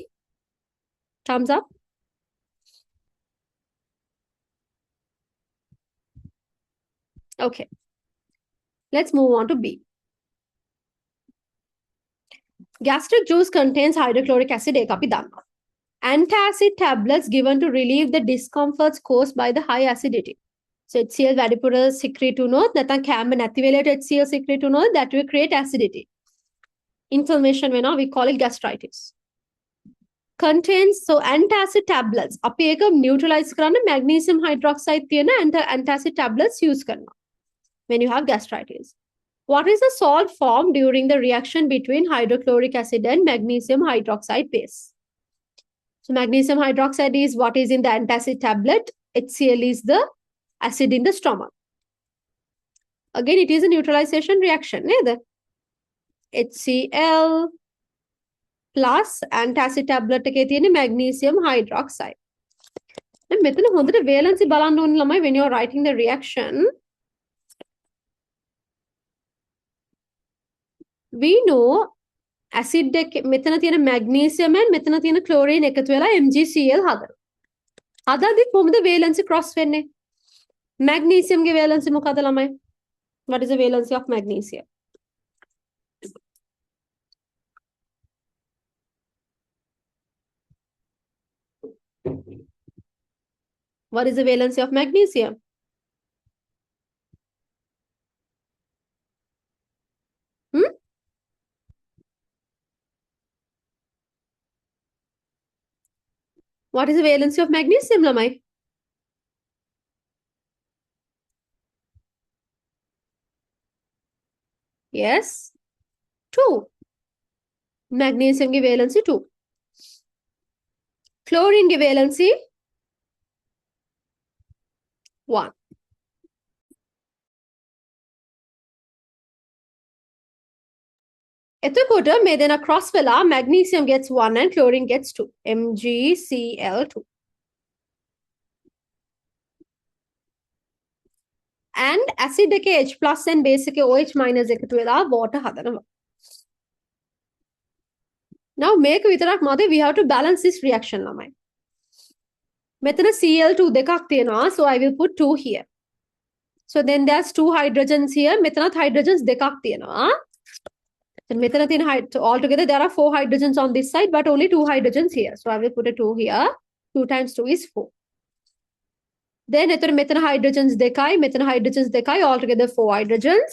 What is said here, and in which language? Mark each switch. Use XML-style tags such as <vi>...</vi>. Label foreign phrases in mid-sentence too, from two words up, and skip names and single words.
<en>Thumbs up. Okay, let's move on to B. Gastric juice contains hydrochloric acid. Antacid tablets given to relieve the discomforts caused by the high acidity. So HCl වැඩිපුර secrete</en> <si>වුණොත් නැත්නම් කැම්බ නැති වෙලට</si> <en>HCl secrete වුණොත් that will create acidity. Inflammation වෙනවා, we call it gastritis. Contains, so antacid tablets.</en> <si>අපි ඒක</si> <en>neutralize කරන්න magnesium hydroxide තියෙන antacid tablets use කරනවා when you have gastritis. What is the salt formed during the reaction between hydrochloric acid and magnesium hydroxide base? So magnesium hydroxide is what is in the antacid tablet. HCl is the acid in the stomach. Again, it is a neutralization reaction. HCl plus antacid tablet එකේ magnesium hydroxide.</en> <si>මෙතන හොඳට</si> <en>valency</en> <si>බලන්න ඕනේ ළමයි</si> <en>when you are writing the reaction. We know acid</en> <si>මෙතන තියෙන</si> <en>magnesium and</en> <si>මෙතන තියෙන chlorine එකතු වෙලා MgCl හදනවා. හදද්දි කොහොමද valency cross වෙන්නේ? Magnesium ගේ valency මොකද ළමයි?</si> <en>What is the valency of magnesium? What is the valency of magnesium? What is the valency of magnesium, lamai? Yes, 2. Magnesium की valency 2. Chlorine की valency 1.</en> <si>එතකොට මේ දෙන</si> <en>cross වෙලා magnesium gets 1 and chlorine gets 2. MgCl2. And acid එකේ H plus and base එකේ OH minus</en> <si>එකතු වෙලා</si> <en>water හදනවා.</en> <si>Now මේක විතරක් මදි,</si> <en>we have to balance this reaction ළමයි.</en> <si>මෙතන Cl2 දෙකක් තියෙනවා,</si> <en>so I will put 2 here. So then there's 2 hydrogens here. මෙතනත් hydrogens</en> <si>දෙකක් තියෙනවා.</si> <en>Then</en> <si>මෙතන තියෙන</si> <en>altogether there are 4 hydrogens on this side, but only 2 hydrogens here. So I will put a 2 here. 2 times 2 is 4. Then මෙතන hydrogens දෙකයි, altogether 4 hydrogens.</en>